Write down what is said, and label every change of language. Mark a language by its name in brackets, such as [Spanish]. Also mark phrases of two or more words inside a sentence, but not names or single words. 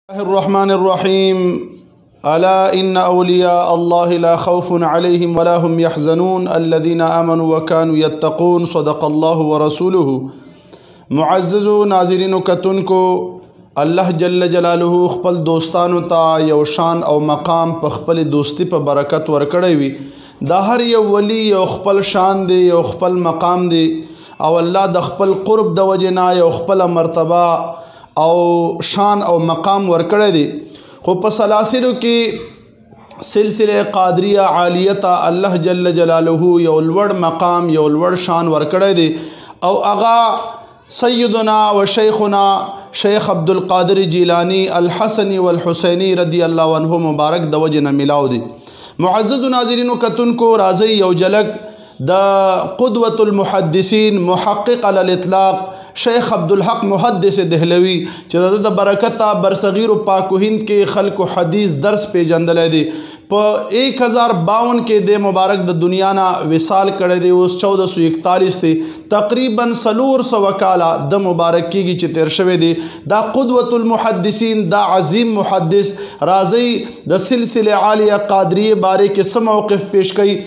[Arabic] الرحمن الرحيم ألا إن أولياء الله لا خوف عليهم ولا هم يحزنون الذين آمنوا وكانوا يتقون صدق الله ورسوله [Pashto] معزز ناظرین کتن کو اللہ [Arabic] جل جلالہ [Pashto] خپل دوستانو ته یو شان او مقام په خپل دوستی په برکت ورکړی وي دا هر یو ولی یو خپل شان دی یو خپل مقام دی او الله د خپل قرب د وجنا یو خپل مرتبه او شان او مقام ورکړی دی خو په سلاسلو کې سلسله قادریه عالیه الله [Arabic] جل جلاله [Pashto] یو لوړ مقام یو لوړ شان ورکړی دی او اغا سیدنا و شیخنا شیخ عبدالقادر جیلانی الحسنی والحسینی [Arabic] رضی اللہ عنہ [Pashto] مبارک د وجه نه ملاو دی معزز ناظرین کتن کو راځي یو جلک د قدوة المحدثین محقق علی الاطلاق شیخ عبدالحق محدث دہلوی چې د برکت برصغیر و پاک و هند کې خلق و حدیث درس پیژندلی دی په 1052 کې د مبارک د دنیا نه وصال کړی دی اوس 1441 دی تقریبا 400 کاله د مبارک کېږي چې تیر شوی دی دا قدوة المحدثین دا عظیم محدث راځي د سلسله عالیه قادریه باره کې څه موقف پیش کړي